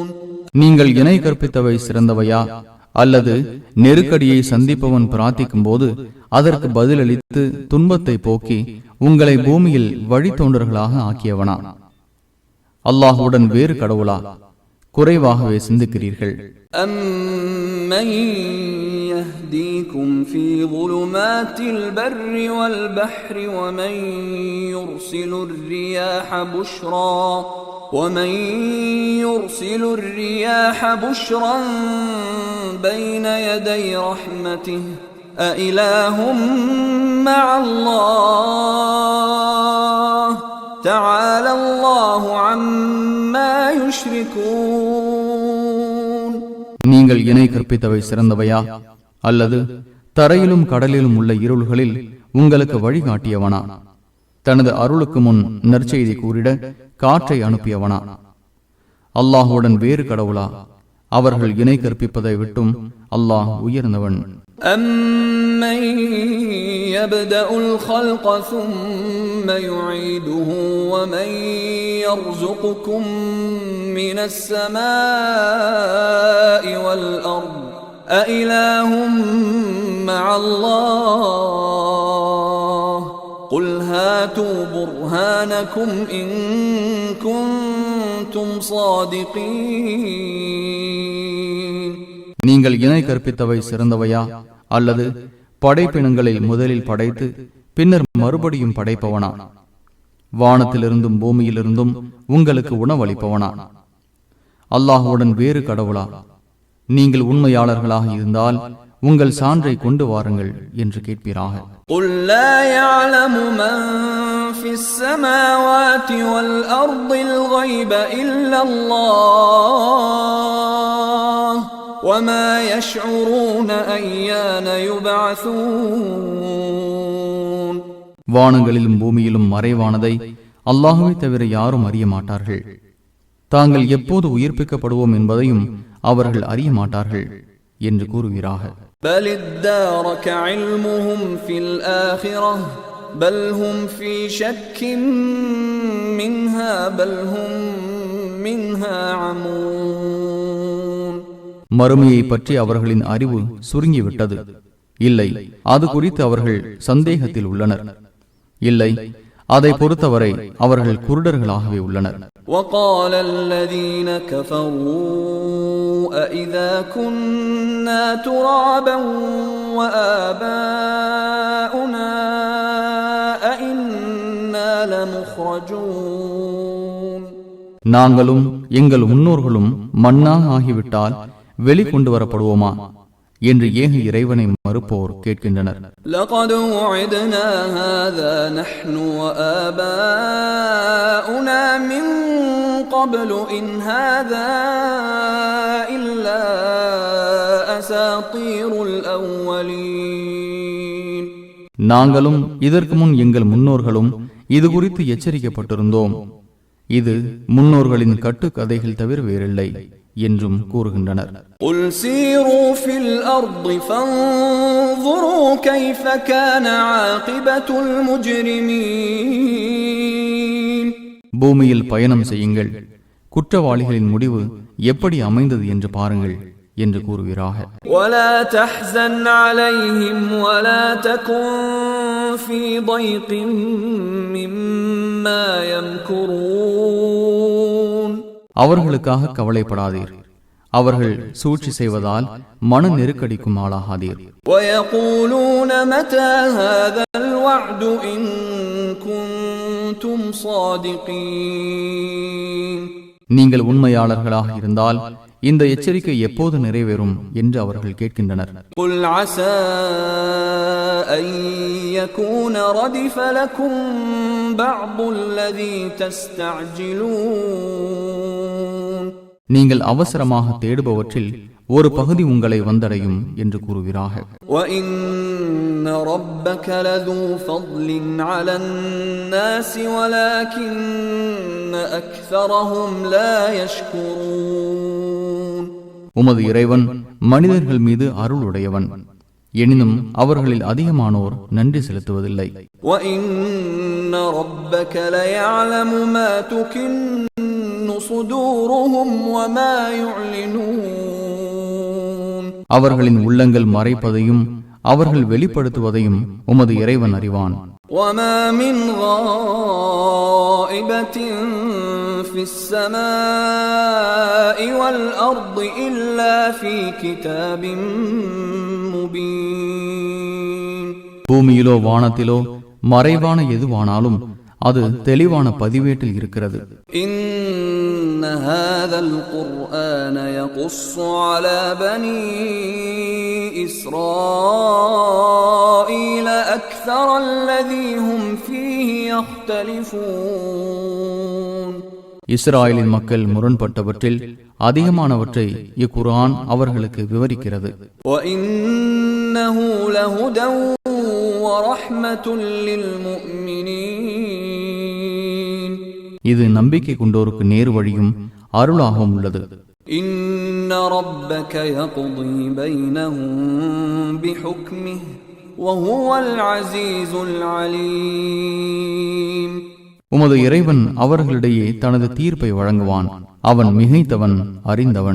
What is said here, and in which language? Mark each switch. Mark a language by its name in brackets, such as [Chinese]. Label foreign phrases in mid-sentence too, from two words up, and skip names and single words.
[Tamil] நீங்கள் இணை கற்பித்தவை சிறந்தவையா, அல்லது நெருக்கடியை சந்திப்பவன் பிரார்த்திக்கும் போது அதற்கு பதிலளித்து துன்பத்தை போக்கி உங்களை பூமியில் வழித்தோன்றர்களாக ஆக்கியவனா? அல்லாஹுடன் வேறு கடவுளா? குறைவாகவே சிந்திக்கிறீர்கள். [Arabic] أَمَّن يَهْدِيكُمْ فِي ظُلُمَاتِ الْبَرِّ وَالْبَحْرِ وَمَن يُرْسِلُ الرِّيَاحَ بُشْرًا بَيْنَ يَدَيْ رَحْمَتِهِ أَإِلَٰهٌ مَّعَ اللَّهِ تَعَالَى اللَّهُ عَمَّا يُشْرِكُونَ. [Tamil] நீங்கள் இணை கற்பித்தவை சிறந்தவையா, அல்லது தரையிலும் கடலிலும் உள்ள இருள்களில் உங்களுக்கு வழிகாட்டியவனா, தனது அருளுக்கு முன் நற்செய்தி கூறிட காற்றை அனுப்பியவனா? அல்லாஹுடன் வேறு கடவுளா? அவர்கள் இணை கற்பிப்பதை விட்டும் அல்லாஹ் உயர்ந்தவன். [Arabic] أَمَّن يَبْدَأُ الْخَلْقَ ثُمَّ يُعِيدُهُ وَمَن يَرْزُقُكُم مِّنَ السَّمَاءِ وَالْأَرْضِ أَإِلَٰهٌ مَّعَ اللَّهِ قُلْ هَاتُوا بُرْهَانَكُمْ إِن كُنتُمْ صَادِقِينَ. [Tamil] நீங்கள் இணை கற்பித்தவை சிறந்தவையா, அல்லது படைப்பினங்களை முதலில் படைத்து பின்னர் மறுபடியும் படைப்பவனா? வானத்திலிருந்தும் பூமியிலிருந்தும் உங்களுக்கு உணவளிப்பவனா? அல்லாஹுடன் வேறு கடவுளா? நீங்கள் உண்மையாளர்களாக இருந்தால் உங்கள் சான்றை கொண்டு வாருங்கள் என்று கேட்பீராக. [Arabic] قُلْ لَا يَعْلَمُ مَنْ فِي السَّمَاوَاتِ وَالْأَرْضِ الْغَيْبَ إِلَّا اللَّهُ وَمَا يَشْعُرُونَ أَيَّانَ يُبْعَثُونَ. [Tamil] வானங்களிலும் பூமியிலும் மறைவானதை அல்லாஹுவை தவிர யாரும் அறிய மாட்டார்கள். தாங்கள் எப்போது உயிர்ப்பிக்கப்படுவோம் என்பதையும் அவர்கள் அறிய மாட்டார்கள் என்று கூறுவீராக. [Arabic] بَلِ ادَّارَكَ عِلْمُهُمْ فِي الْآخِرَةِ بَلْ هُمْ فِي شَكٍّ مِّنْهَا بَلْ هُمْ مِنْهَا عَمُونَ. [Tamil] மறுமையை பற்றி அவர்களின் அறிவு சுருங்கிவிட்டது. இல்லை, அது குறித்து அவர்கள் சந்தேகத்தில் உள்ளனர். இல்லை, அதை பொறுத்தவரை அவர்கள் குருடர்களாகவே உள்ளனர். [Arabic] وَقَالَ الَّذِينَ كَفَرُوا أَإِذَا كُنَّا تُرَابًا وَآبَاؤُنَا أَإِنَّا لَمُخْرَجُونَ. [Tamil] நாங்களும் எங்கள் முன்னோர்களும் மண்ணாக ஆகிவிட்டால் வெளிக்கொண்டு வரப்படுவோமா என்று ஏக இறைவனை மறுப்போர் கேட்கின்றனர். [Arabic] لَقَدْ وُعِدْنَا هَذَا نَحْنُ وَآبَاؤُنَا مِنْ قَبْلُ إِنْ هَذَا إِلَّا أَسَاطِيرُ الْأَوَّلِينَ. [Tamil] நாங்களும் இதற்கு முன் எங்கள் முன்னோர்களும் இது குறித்து எச்சரிக்கப்பட்டிருந்தோம். இது முன்னோர்களின் கட்டுக்கதைகள் தவிர வேறில்லை என்றும் கூறுகின்றனர். [Arabic] قُلْ سِيرُوا فِي الْأَرْضِ فَانظُرُوا كَيْفَ كَانَ عَاقِبَةُ الْمُجْرِمِينَ. [Tamil] பூமியில் பயணம் செய்யுங்கள், குற்றவாளிகளின் முடிவு எப்படி அமைந்தது என்று பாருங்கள் என்று கூறுவீராக. [Arabic] وَلَا تَحْزَنْ عَلَيْهِمْ وَلَا تَكُنْ فِي ضَيْقٍ مِّمَّا يَمْكُرُونَ. [Tamil] அவர்களுக்காக கவலைப்படாதீர், அவர்கள் சூழ்ச்சி செய்வதால் மன நெருக்கடிக்கும் ஆளாகாதீர். [Arabic] وَيَقُولُونَ مَتَى هَذَا الْوَعْدُ إِن كُنتُمْ صَادِقِينَ. [Tamil] நீங்கள் உண்மையாளர்களாக இருந்தால் இந்த எச்சரிக்கை எப்போது நிறைவேறும் என்று அவர்கள் கேட்கின்றனர். [Arabic] قُلْ عَسَى أَن يَكُونَ رَدِفَ لَكُمْ بَعْضُ الَّذِي تَسْتَعْجِلُونَ. [Tamil] நீங்கள் அவசரமாக தேடுபவற்றில் ஒரு பகுதி உங்களை வந்தடையும் என்று கூறுவீராக. [Arabic] وَإِنَّ رَبَّكَ لَذُو فَضْلٍ عَلَى النَّاسِ وَلَكِنَّ أَكْثَرَهُمْ لَا يَشْكُرُونَ. [Tamil] உமது இறைவன் மனிதர்கள் மீது அருளுடையவன், எனினும் அவர்களில் அதிகமானோர் நன்றி செலுத்துவதில்லை. [Arabic] وَإِنَّ رَبَّكَ لَيَعْلَمُ مَا تُكِنُّ صُدُورُهُمْ وَمَا يُعْلِنُونَ. [Tamil] அவர்களின் உள்ளங்கள் மறைப்பதையும் அவர்கள் வெளிப்படுத்துவதையும் உமது இறைவன் அறிவான். [Arabic] وَمَا مِنْ غَائِبَةٍ فِي السَّمَاءِ وَالْأَرْضِ إِلَّا فِي كِتَابٍ مُبِينٍ. [Tamil] பூமியிலோ வானத்திலோ மறைவான எதுவானாலும் அது தெளிவான பதிவேட்டில் இருக்கிறது. [Arabic] إِنَّ هَذَا الْقُرْآنَ يَقُصُّ عَلَى بَنِي إِسْرَائِيلَ أَكْثَرَ الَّذِي هُمْ فِيهِ يَخْتَلِفُونَ. [Tamil] இஸ்ராயலின் மக்கள் முரண்பட்டவற்றில் அதிகமானவற்றை இக்குர்ஆன் அவர்களுக்கு விவரிக்கிறது. [Arabic] وَإِنَّهُ لَهُدًى وَرَحْمَةٌ لِلْمُؤْمِنِينَ [Tamil] இது நம்பிக்கை கொண்டோருக்கு நேர் வழியும் அருளாகவும் உள்ளது. [Arabic] إِنَّ رَبَّكَ يَقْضِي بَيْنَهُم بِحُكْمِهِ وَهُوَ الْعَزِيزُ الْعَلِيمُ [Tamil] உமது இறைவன் அவர்களிடையே தனது தீர்ப்பை வழங்குவான், அவன் மிகைத்தவன், அறிந்தவன்.